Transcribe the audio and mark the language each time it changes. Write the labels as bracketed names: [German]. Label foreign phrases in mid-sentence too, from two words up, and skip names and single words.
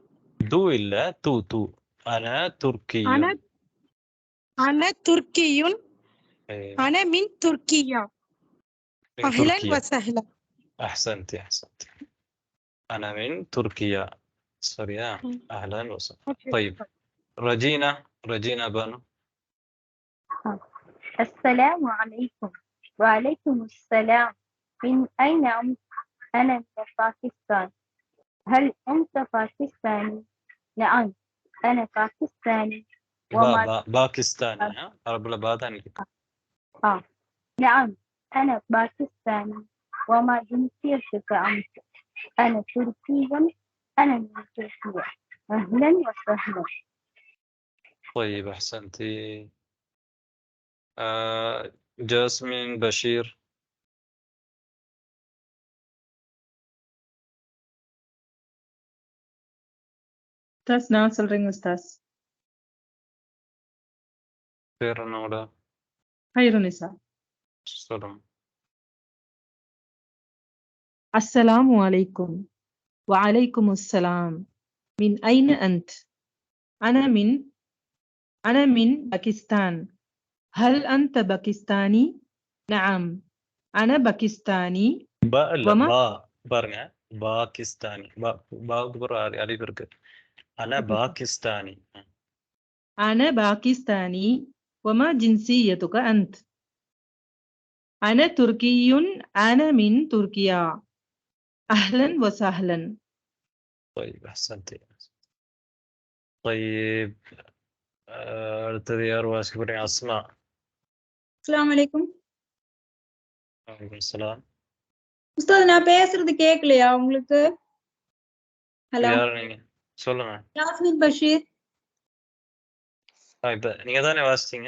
[Tamil] து இல்ல, து. [Arabic] أنا تركيٌّ. أنا تركيٌّ. أنا من تركيا. أهلا وسهلا. أحسنتِ. أنا من تركيا. சரியா? أهلا وسهلا. طيب رجينا بانو. السلام عليكم. وعليكم السلام. من أين أنت؟ أنا من باكستان. هل أنت باكستاني؟ نعم أنا باكستاني. باكستاني. عرب لباداني. نعم أنا باكستاني. وما جنسيتك أنت؟ أنا تركي. أنا من تركيا. أهلا وسهلا. طيب أحسنتي. جاسمين بشير. [Tamil] உஸ்தாஸ், நான் சொல்றேங்க உஸ்தாஸ். பேர் என்னோட? ஹைருனிசா. சொல்லுங்க. [Arabic] السلام عليكم. وعليكم السلام. من أين أنت؟ أنا من باكستان. هل أنت باكستاني؟ نعم أنا باكستاني. [Tamil] பாருங்க, பாகிஸ்தானி. அலிஃப் இருக்கு. [Arabic] أنا باكستاني. أنا باكستاني. وما جنسيتك أنت؟ أنا تركي. أنا من تركيا. أهلا وسهلا. طيب أحسنتي. [Tamil] طيب அடுத்தது யார் வாசிக்க போறீங்க? அஸ்மா. [Arabic] السلام عليكم. وعليكم السلام. [Tamil] உஸ்தாத், நான் பேசுறது கேட்கலையா உங்களுக்கு? ஹலோ, யார் நீங்க? சொல்லுங்க. யாஸ்மின் பஷீர். இப்ப நீங்க தானே வாசிச்சீங்க?